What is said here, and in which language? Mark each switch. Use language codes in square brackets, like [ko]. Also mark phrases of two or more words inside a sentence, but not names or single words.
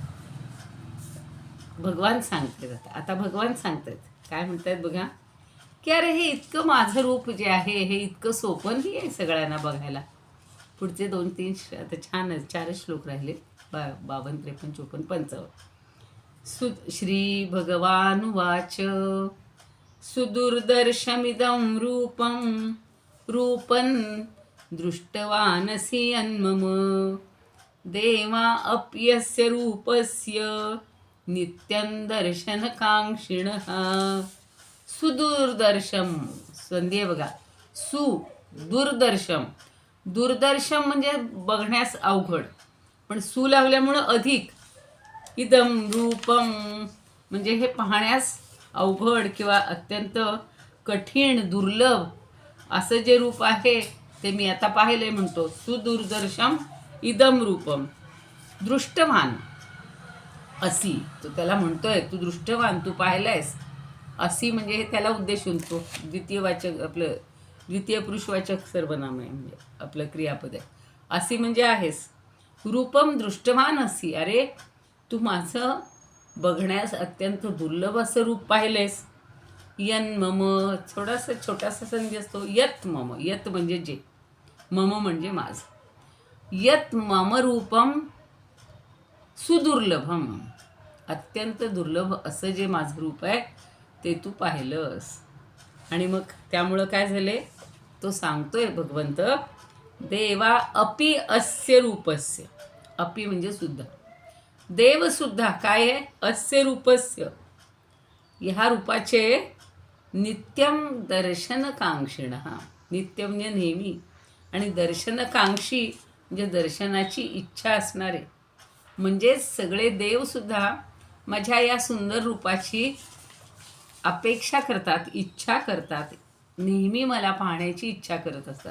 [mr] भगवान सांगतात आता भगवान सांगतात काय म्हणतात बघा, की अरे हे इतकं माझं रूप जे आहे हे इतकं सोपंही आहे सगळ्यांना बघायला. पुढचे 2-3 आता छान 4 श्लोक राहिले. 52, 53, 54, 55. [sa] श्री भगवान वाच सुदुर्दर्शमिदं रूपं दृष्टवानसि यन्मम देवा अप्यस्य रूपस्य नित्यं दर्शनकांक्षिणः. [mr] सुदूरदर्शम संधी आहे बघा. दुर्दर्शम. दुर्दर्शम म्हणजे बघण्यास अवघड, पण सु लावल्यामुळं अधिक. [sa] इदम रूपम [mr] म्हणजे हे पाहण्यास अवघड किंवा अत्यंत कठीण, दुर्लभ असं जे रूप आहे ते मी आता पाहिले म्हणतो. [sa] सुदुर्दर्शम इदम रूपम दृष्टवान असी. [mr] तो त्याला म्हणतोय तू दृष्टवान, तू पाहिलायस. असी म्हणजे हे त्याला उद्देशून तो द्वितीयवाचक, आपलं द्वितीय पुरुषवाचक सर्वनाम आहे, म्हणजे आपलं क्रियापद आहे. असी म्हणजे आहेस. [sa] रूपम दृष्टवान असी. [mr] अरे तू माझं बघण्यास अत्यंत दुर्लभ असं रूप पाहिलेस. [sa] यन मम [mr] थोडासा छोटासा संधी असतो. [sa] यत मम. [mr] यत म्हणजे जे, मम म्हणजे माझं. [sa] यत मम रूपम सुदुर्लभम. [mr] अत्यंत दुर्लभ असं जे माझं रूप आहे ते तू पाहिलंस. आणि मग त्यामुळं काय झाले तो सांगतोय भगवंत, [sa] देवा अपि अस्य रूपस्य. [mr] अपि म्हणजे सुद्धा, देवसुद्धा काय आहे, [sa] अस्य रूपस्य [mr] ह्या रूपाचे [sa] नित्यम दर्शनकांक्षिण. [mr] नित्य म्हणजे नेहमी, आणि दर्शनकांक्षी म्हणजे दर्शनाची इच्छा असणारे. म्हणजे सगळे देवसुद्धा माझ्या या सुंदर रूपाची अपेक्षा करतात, इच्छा करतात, नेहमी मला पाहण्याची इच्छा करत असतात.